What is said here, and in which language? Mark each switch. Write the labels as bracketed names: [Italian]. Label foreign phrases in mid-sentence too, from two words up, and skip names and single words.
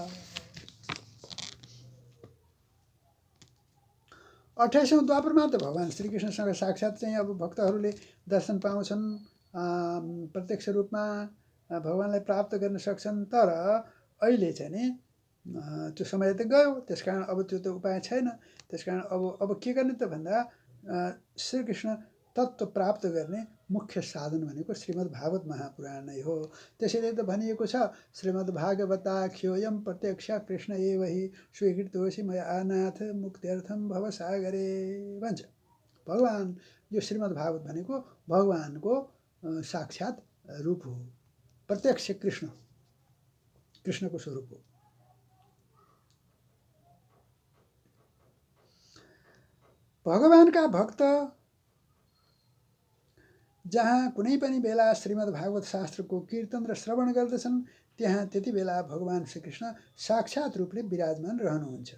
[Nepali] 28औं द्वापरमा त भगवान श्रीकृष्णसँग साक्षात् चाहिँ अब भक्तहरूले दर्शन पाउँछन्, प्रत्यक्ष रूपमा भगवानलाई प्राप्त गर्न सक्छन्। तर अहिले चाहिँ नि त्यो समय त गयो, त्यसकारण अब त्यो त उपाय छैन। त्यसकारण अब के गर्ने त भन्दा श्रीकृष्ण तत्त्व प्राप्त गर्ने मुख्य साधन भनेको श्रीमद्भागवत महापुराण नै हो। त्यसैले त भनिएको छ [Sanskrit] श्रीमद्भागवताख्योऽयं प्रत्यक्ष कृष्ण एव हि स्वीकृतोऽसि मया नाथ मुक्त्यर्थम भवसागरे भन्छ। [Nepali] भगवान यो श्रीमद्भागवत भनेको भगवानको साक्षात रूप हो, प्रत्यक्ष कृष्णको स्वरूप हो। भगवानका भक्त जहाँ कुनै पनि बेला श्रीमद्भागवत शास्त्रको कीर्तन र श्रवण गर्दछन् त्यहाँ त्यति बेला भगवान श्रीकृष्ण साक्षात रूपले विराजमान रहनुहुन्छ।